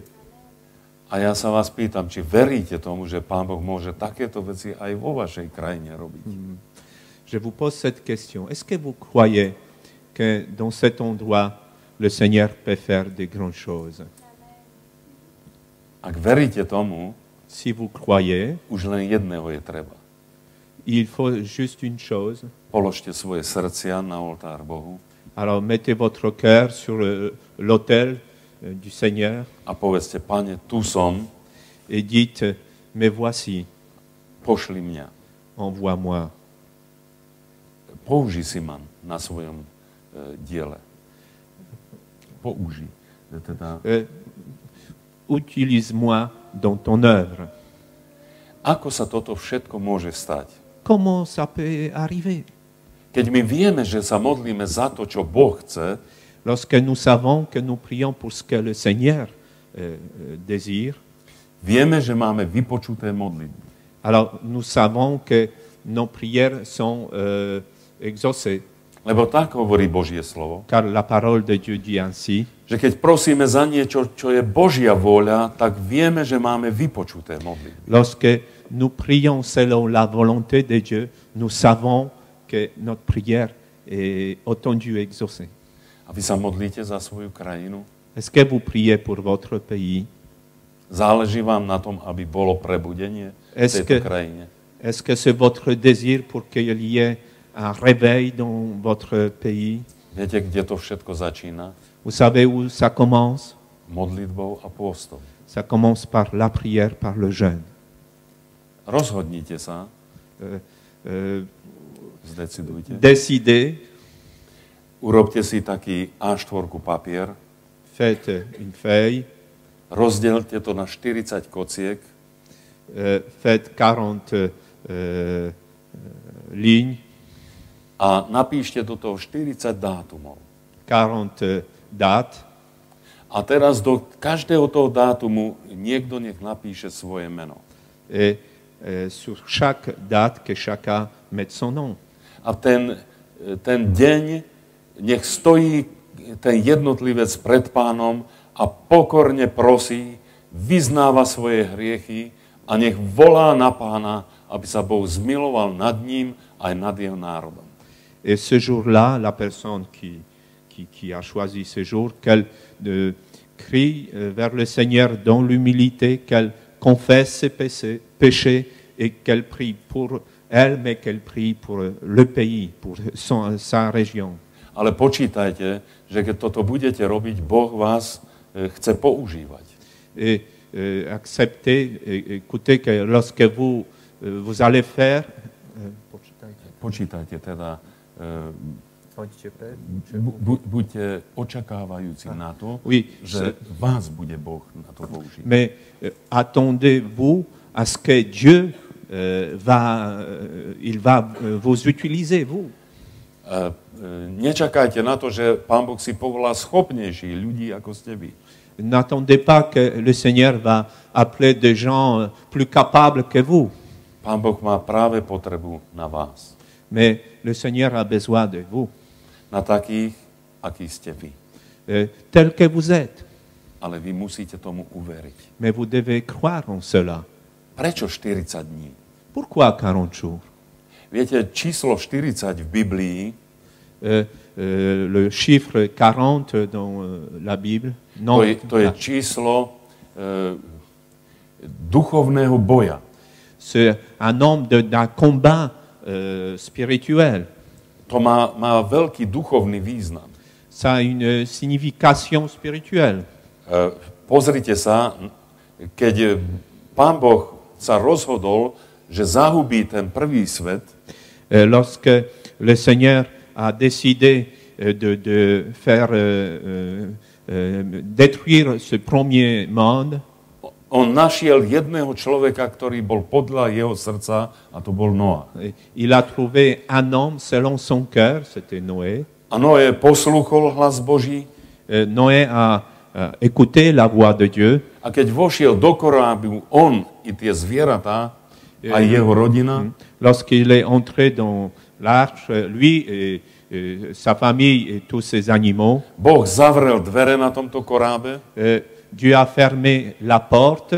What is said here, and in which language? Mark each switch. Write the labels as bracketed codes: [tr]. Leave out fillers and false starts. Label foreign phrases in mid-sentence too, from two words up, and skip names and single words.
[sk] A ja sa vás pýtam, či veríte tomu, že Pán Boh môže takéto veci aj vo vašej krajine robiť? [fr] Je vous pose cette question. Est-ce que vous croyez que dans cet endroit, le Seigneur peut faire de grandes choses? [sk] Ak veríte tomu, [fr] Si vous croyez, [sk] už len jedného je treba. [fr] il faut juste une chose. [sk] Položte svoje srdcia na oltár Bohu [fr] Alors mettez votre cœur sur l'autel du Seigneur [sk] a povedzte, Pane, tu som, [fr] et dites, mais voici, [sk] pošli mňa. [fr] envoie-moi. [sk] Použi si ma na svojom diele. Použi. Teda, [fr] Utilise-moi dans ton œuvre. [sk] ako sa toto všetko môže stať? [fr] Comment ça peut arriver? [sk] Keď my vieme, že sa modlíme za to, čo Boh chce, [fr] Lorsque nous savons que nous prions pour ce que le Seigneur désire, [sk] vieme, že máme vypočuté modlitby. [fr] alors nous savons que nos prières sont exaucées, [sk] Lebo tak hovorí Božie slovo, [fr] car la parole de Dieu dit ainsi, [sk] že keď prosíme za niečo, čo je Božia vôľa, tak vieme, že máme vypočuté modlitby. [fr] lorsque nous prions selon la volonté de Dieu, nous savons que notre prière est entendue et exaucée. [sk] A vy sa modlíte za svoju krajinu? [fr] Est-ce que vous priez pour votre pays? [sk] Záleží vám na tom, aby bolo prebudenie v [fr] Est-ce [sk] tejto [fr] que- [sk] krajine? [fr] Est-ce que c'est votre désir pour qu'il y ait un réveil dans votre pays? [sk] Viete, kde to všetko začína? [fr] Vous savez où ça commence? [sk] Modlitbou a pôstom. [fr] Ça commence par la prière, par le jeûne. [sk] Rozhodnite sa, Euh, zdecidujte. [fr] décidez, [sk] Urobte si taký A4 papier, [fr] faites une feuille, [sk] rozdielte to na 40 kociek [fr] faites 40 lignes, [sk] a napíšte do toho 40 dátumov. [fr] 40 dates, [sk] A teraz do každého toho dátumu niekto nech napíše svoje meno. [fr] et sur chaque date, que chacun mette son nom. [sk] A ten deň nech stojí ten jednotlivec pred Pánom a pokorne prosí, vyznáva svoje hriechy a nech volá na Pána, aby sa Boh zmiloval nad ním aj nad jeho národom. [fr] Et ce jour-là, la personne qui a choisi ce jour, qu'elle crie vers le Seigneur dans l'humilité, qu'elle confesse ses péchés et qu'elle prie pour elle, mais qu'elle prie pour le pays, pour sa région. [sk] Ale počítajte, že keď toto budete robiť, Boh vás chce používať. [fr] Et acceptez, écoutez que lorsque vous allez faire, [sk] Počítajte teda, buďte očakávajúci na to, [fr] oui, [sk] že vás bude Boh na to používať. [fr] mais attendez-vous à ce que Dieu il va vous utiliser, vous. [sk] Nečakajte na to, že Pán Boh si povolá schopnejších ľudí, ako ste vy. [fr] n'attendez pas que le Seigneur va appeler des gens plus capables que vous. [sk] Pán Boh má práve potrebu na vás. [fr] Mais le Seigneur a besoin de vous, [sk] Na takých, akí ste vy. [fr] tel que vous êtes. [sk] Ale vy musíte tomu uveriť. [fr] Mais vous devez croire en cela. [sk] Prečo 40 dní? [fr] Pourquoi 40 jours? [sk] Viete, číslo 40 v Biblii [fr] Le chiffre 40 dans la Bible, non, [sk] to je číslo duchovného boja. [fr] c'est un nombre d'un combat spirituel. [sk] To má veľký duchovný význam. [fr] Ça a une signification spirituelle. [sk] Pozrite sa, keď Pán Boh sa rozhodol, že zahubí ten prvý svet, [fr] Lorsque le Seigneur a décidé de faire détruire ce premier monde, [sk] on našiel jedného človeka, ktorý bol podľa jeho srdca, a to bol Noa. [fr] il a trouvé un homme selon son cœur, c'était Noé. [sk] A Noé poslúchol hlas Boží, [fr] Noé a écouté la voix de Dieu. [sk] a keď vošiel do korábu, on i tie zvieratá, a jeho rodina, [fr] Lorsqu'il est entré dans l'arche, lui et sa famille et tous ses animaux, [sk] Boh zavrel dvere na tomto korábe [fr] Dieu a fermé la porte